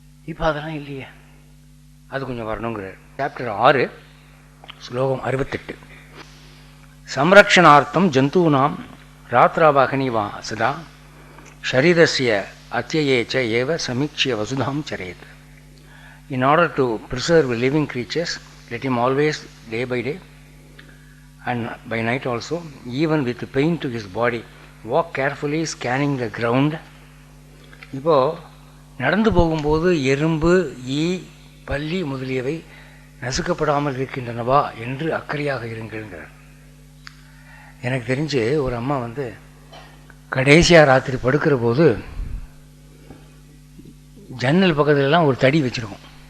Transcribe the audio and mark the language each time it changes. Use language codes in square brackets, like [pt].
[ta] இப்போ அதெல்லாம் இல்லையே, அது கொஞ்சம் வரணுங்கிறார். சாப்டர் 6 ஸ்லோகம் 68. [sa] சம்ரக்ஷணார்த்தம் ஜந்தூனாம் ராத்ராவாகனிவா சதா ஷரீரஸ்ய அத்தியேச்ச ஏவ சமீக்ஷிய வசுதாம் சரேத். [en] In order to preserve living creatures, let him always, day by day and by night also, even with pain to his body, walk carefully scanning the ground. [ta] இப்போது நடந்து போகும்போது எறும்பு, ஈ, பல்லி முதலியவை நசுக்கப்படாமல் இருக்கின்றனவா என்று அக்கறையாக இருங்கிறார். எனக்கு தெரிஞ்சு ஒரு அம்மா வந்து கடைசியாக ராத்திரி படுக்கிற போது ஜன்னல் பக்கத்துலலாம் ஒரு தடி வச்சுருக்கோம்.